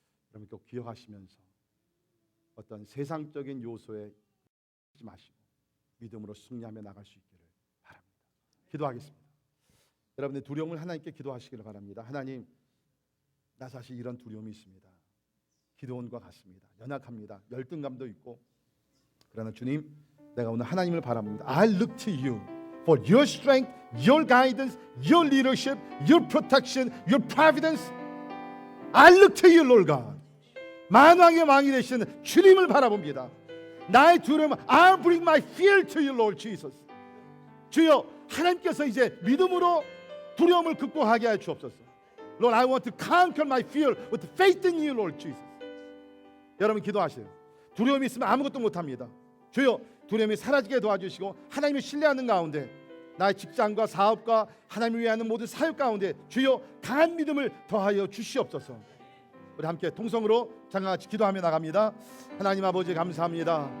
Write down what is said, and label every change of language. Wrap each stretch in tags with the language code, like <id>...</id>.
<ko>여러분 꼭 기억하시면서 어떤 세상적인 요소에 하지 마시고 믿음으로 승리하며 나갈 수 있기를 바랍니다. 기도하겠습니다. 여러분의 두려움을 하나님께 기도하시기를 바랍니다. 하나님, 나 사실 이런 두려움이 있습니다. 기도원과 같습니다. 연약합니다. 열등감도 있고. 그러나 주님, 내가 오늘 하나님을 바랍니다.</ko> <en>I look to you for your strength, your guidance, your leadership, your protection, your providence. I look to you, Lord God.</en> <ko>만왕의 왕이 되시는 주님을 바라봅니다. 나의 두려움,</ko> <en>I'll bring my fear to you, Lord Jesus.</en> <ko>주여, 하나님께서 이제 믿음으로 두려움을 극복하게 하여 주옵소서.</ko> <en>Lord, I want to conquer my fear with faith in you, Lord Jesus.</en> <ko>여러분 기도하세요. 두려움이 있으면 아무것도 못합니다. 주여, 두려움이 사라지게 도와주시고 하나님을 신뢰하는 가운데 나의 직장과 사업과 하나님을 위하는 모든 사역 가운데 주여 강한 믿음을 더하여 주시옵소서. 우리 함께 통성으로 장같이 기도하며 나갑니다. 하나님 아버지 감사합니다.</ko>